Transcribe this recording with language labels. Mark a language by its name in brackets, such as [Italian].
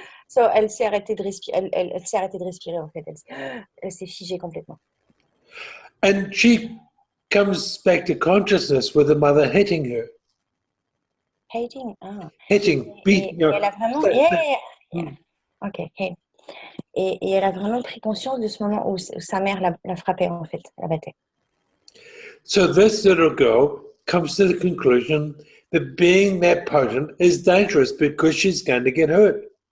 [French] So, elle s'est arrêtée de respirer. Elle s'est arrêtée de respirer en fait. Elle s'est figée complètement. [English] And she comes back to consciousness with the mother hitting her. Hitting, ah. Hitting, beating. [French] Elle a vraiment. Yeah. Ok. Hey. Et elle a vraiment pris conscience de ce moment où sa mère la frappait en fait, la battait. [English] So this little girl comes to the conclusion that being that potent is dangerous because she's going to get hurt.